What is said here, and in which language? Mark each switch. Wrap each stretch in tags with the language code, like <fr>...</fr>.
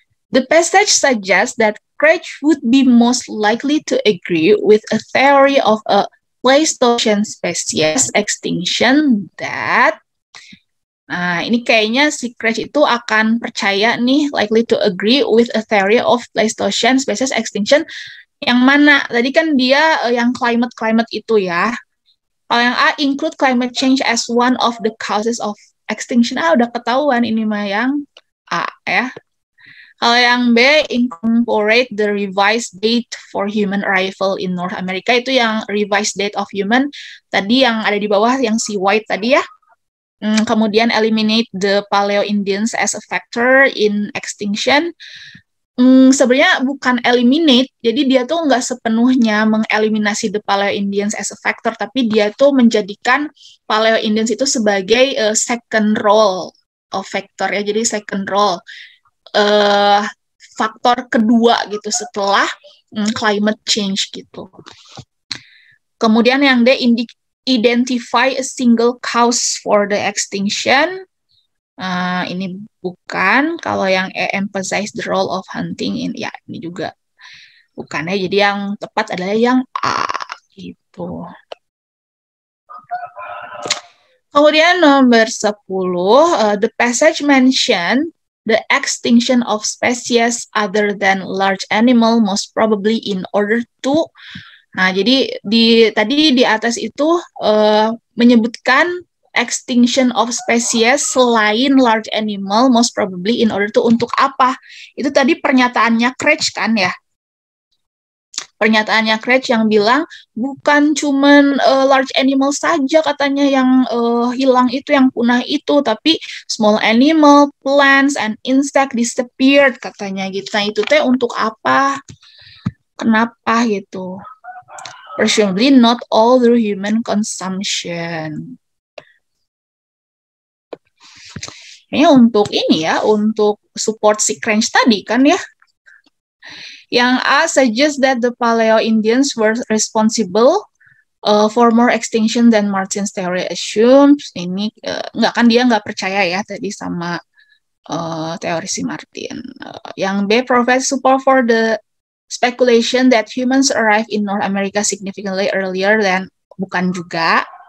<en>The passage suggests that Craig would be most likely to agree with a theory of a Pleistocene species extinction that</en> <id>ini kayaknya si Craig itu akan percaya nih,</id> <en>likely to agree with a theory of Pleistocene species extinction.</en> <id>Yang mana? Tadi kan dia yang climate itu ya. Kalau yang A,</id> <en>include climate change as one of the causes of extinction.</en> <id>Udah ketahuan ini mah yang A ya. Kalau yang B,</id> <en>incorporate the revised date for human arrival in North America.</en> <id>Itu yang</id> <en>revised date of human.</en> <id>Tadi yang ada di bawah, yang si white tadi ya. Kemudian</id> <en>eliminate the Paleo-Indians as a factor in extinction.</en> <id>Sebenarnya bukan eliminate, jadi dia tuh nggak sepenuhnya mengeliminasi</id> <en>the Paleo-Indians as a factor,</en> <id>tapi dia tuh menjadikan Paleo-Indians itu sebagai</id> <en>second role of factor</en> <id>ya, jadi second role faktor kedua gitu setelah climate change gitu. Kemudian yang D,</id> <en>identify a single cause for the extinction.</en> <id>Ini bukan. Kalau yang E,</id> <en>emphasize the role of hunting,</en> <id>ya ini juga bukan ya. Jadi yang tepat adalah yang A gitu. Kemudian nomor 10,</id> <en>the passage mention the extinction of species other than large animal most probably in order to.</en> <id>Nah, jadi tadi di atas itu menyebutkan</id> <en>extinction of species</en> <id>selain</id> <en>large animal most probably in order to,</en> <id>untuk apa? Itu tadi pernyataannya Craig kan ya? Pernyataannya Craig yang bilang bukan cuman large animal saja katanya yang hilang itu, yang punah itu, tapi</id> <en>small animal, plants, and insect disappeared</en> <id>katanya gitu. Nah, itu teh untuk apa? Kenapa gitu?</id> <en>Presumably not all through human consumption.</en> <id>Kayaknya untuk ini ya, untuk support si Craig tadi kan ya. Yang A</id> <en>suggests that the Paleo-Indians were responsible for more extinction than Martin's theory assumes.</en> <id>Ini nggak kan, dia nggak percaya ya tadi sama teori si Martin. Yang B</id> <en>provides support for the speculation that humans arrived in North America significantly earlier than,</en> <id>bukan juga.</id>